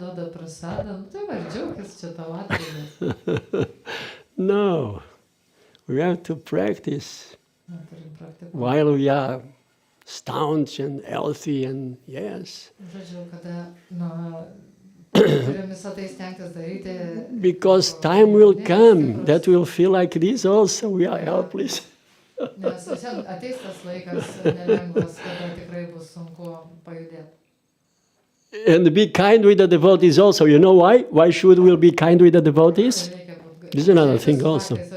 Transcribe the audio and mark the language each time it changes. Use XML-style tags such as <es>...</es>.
<lt>prasada, tai va, džiaugis čia tavo atveju.</lt> <en>No, we have to practice</en> <lt>Turim praktikuoti.</lt> <en>while we are staunch and healthy and yes.</en> <lt>Žodžiu, kada turim visą tai stengtis daryti.</lt> <en>Because time will come that we'll feel like this also, we are helpless.</en> <lt>Nes ateis tas laikas nelengvas, kada tikrai bus sunku pajudėti.</lt> <en>And be kind with the devotees also. You know why? Why should we be kind with the devotees? This is another thing also.</en>